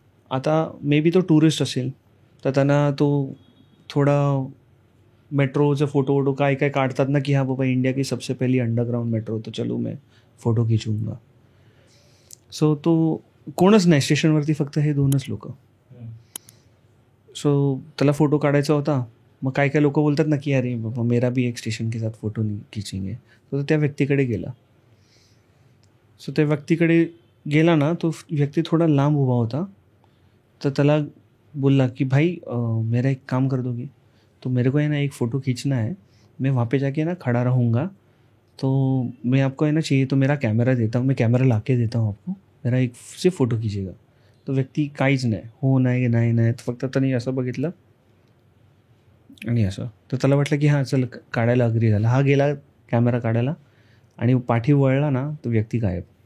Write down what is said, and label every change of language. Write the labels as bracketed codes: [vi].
[mr] आता may be तो tourist असेल, तर त्यांना तो थोडा मेट्रोचे फोटो काय काढतात ना की [hi] हाँ बाबा इंडिया की सबसे पहली अंडरग्राउंड मेट्रो, तो चलो मैं फोटो खिचूंगा. [mr] सो तो कोणच नाही स्टेशनवरती, फक्त हे 2च लोक. सो त्याला फोटो काढायचा होता. मग काय लोक बोलतात ना की [hi] अरे बाबा मेरा भी एक स्टेशन के साथ फोटो खिचेंगे. [mr] तो त्या व्यक्तीकडे गेला. सो त्या व्यक्तीकडे गेला ना, तो व्यक्ती थोडा लांब उभा होता, तर त्याला बोलला कि [hi] भाई मेरा एक काम कर दोगे, तो मेरे को है ना एक फ़ोटो खींचना है, मैं वहाँ पे जाके ना खड़ा रहूँगा, तो मैं आपको है ना चाहिए तो मेरा कैमरा देता हूँ, मैं कैमरा ला के देता हूँ आपको, मेरा एक सिर्फ फोटो कीजिएगा. [mr] तो व्यक्ती काहीच नाही, हो नाही नाही नाही, फक्त त्यांनी असं बघितलं आणि असं. तर त्याला वाटलं की हां चल काढायला अग्री झाला. हा गेला कॅमेरा काढायला आणि पाठी वळला ना तो व्यक्ती गायब.